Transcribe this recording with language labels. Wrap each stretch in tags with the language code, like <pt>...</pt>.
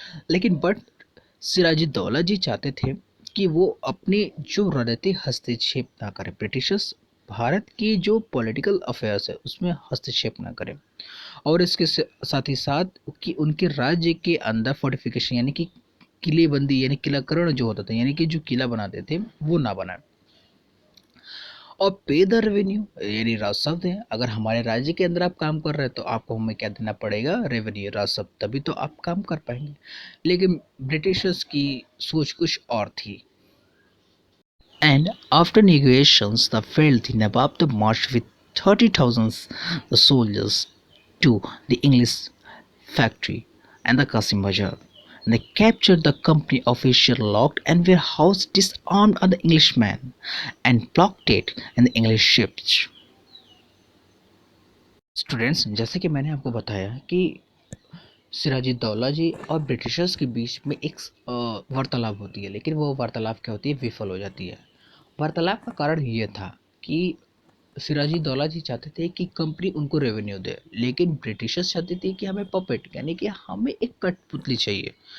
<hi>लेकिन बट सिराजुद्दौला जी चाहते थे कि वो अपने जो रणनीतिक हस्तक्षेप ना करें, ब्रिटिशर्स भारत की जो पॉलिटिकल अफेयर्स है उसमें हस्तक्षेप ना करें, और इसके साथ ही साथ कि उनके राज्य के अंदर फोर्टिफिकेशन यानी कि किलेबंदी यानी किलाकरण जो होता था, यानी कि जो किला बनाते थे वो ना बनाए। और</hi> <en>pay the revenue</en> <hi>यानी राजस्व दें। अगर हमारे राज्य के अंदर आप काम कर रहे हैं तो आपको हमें क्या देना पड़ेगा, रेवेन्यू, राजस्व, तभी तो आप काम कर पाएंगे। लेकिन ब्रिटिशर्स की सोच कुछ और थी।</hi> <en>And after negotiations that failed, the Nawab marched with 30,000 soldiers to the English factory and the Qasim Bazaar. And they captured the company official, locked and warehouse, disarmed the Englishmen, and blockaded in the English ships.</en> <hi>Students, जैसे कि मैंने आपको बताया कि सिराजुद्दौला जी और Britishers के बीच में एक वार्तालाप होती है, लेकिन वो वार्तालाप क्या होती है, विफल हो जाती है। वार्तालाप का कारण ये था कि सिराजुद्दौला जी चाहते थे कि कंपनी उनको रेवेन्यू दे, लेकिन ब्रिटिशर्स चाहते थे कि हमें पपेट यानी कि हमें एक कठपुतली चाहिए।</hi>